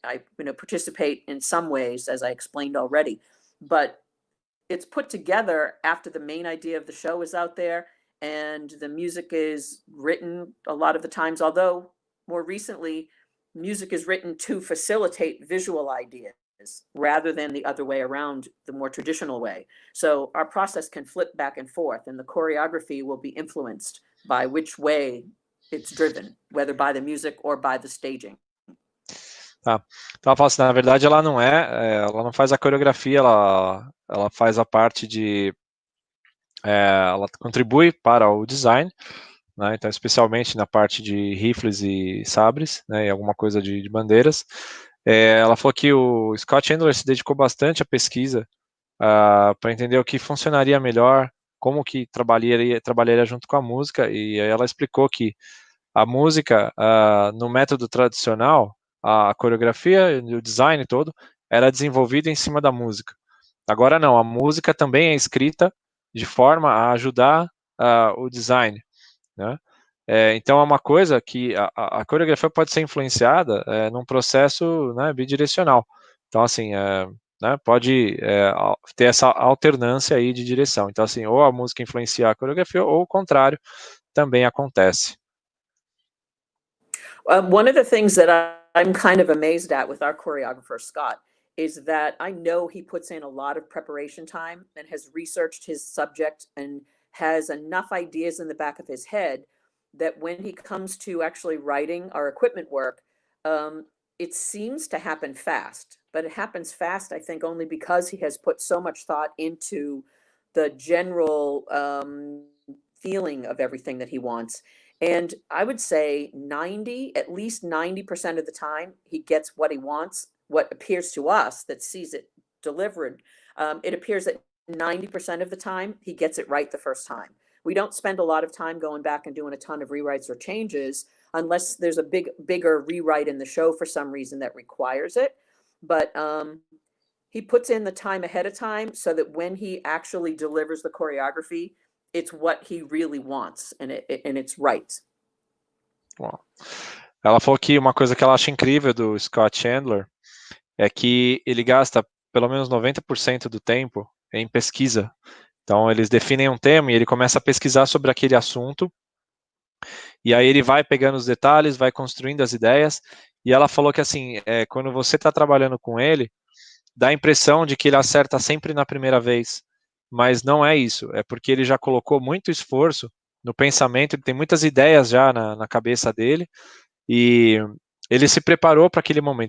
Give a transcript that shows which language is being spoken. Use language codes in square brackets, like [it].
[en] I participate in some ways, as I explained already, but it's put together after the main idea of the show is out there and the music is written a lot of the times, although more recently, music is written to facilitate visual ideas rather than the other way around, the more traditional way. So our process can flip back and forth, and the choreography will be influenced by which way it's driven, whether by the music or by the staging. [pt] Tá. Então ela fala assim, na verdade ela não faz a coreografia, ela faz a parte de, ela contribui para o design, né? Então especialmente na parte de rifles e sabres, né, e alguma coisa de bandeiras. Ela falou que o Scott Chandler se dedicou bastante à pesquisa para entender o que funcionaria melhor, como que trabalharia junto com a música, e aí ela explicou que a música, no método tradicional, a coreografia e o design todo era desenvolvido em cima da música. Agora não, a música também é escrita de forma a ajudar o design, né? Então é uma coisa que a coreografia pode ser influenciada num processo, né, bidirecional. Então, assim, né, pode ter essa alternância aí de direção. Então, assim, ou a música influencia a coreografia, ou o contrário também acontece. [en] One of the things that I'm kind of amazed at with our choreographer, Scott, is that I know he puts in a lot of preparation time and has researched his subject and has enough ideas in the back of his head that when he comes to actually writing our equipment work, it seems to happen fast, but it happens fast, I think, only because he has put so much thought into the general feeling of everything that he wants. And I would say at least 90% of the time, he gets what he wants, what appears to us that sees it delivered. It appears that 90% of the time, he gets it right the first time. We don't spend a lot of time going back and doing a ton of rewrites or changes unless there's a bigger rewrite in the show for some reason that requires it. But he puts in the time ahead of time so that when he actually delivers the choreography, it's what he really wants and it's right. [pt] Bom, ela falou que uma coisa que ela acha incrível do Scott Chandler é que ele gasta pelo menos 90% do tempo em pesquisa. Então, eles definem um tema e ele começa a pesquisar sobre aquele assunto, e aí ele vai pegando os detalhes, vai construindo as ideias, e ela falou que, assim, quando você está trabalhando com ele, dá a impressão de que ele acerta sempre na primeira vez, mas não é isso, é porque ele já colocou muito esforço no pensamento, ele tem muitas ideias já na cabeça dele, e ele se preparou para aquele momento.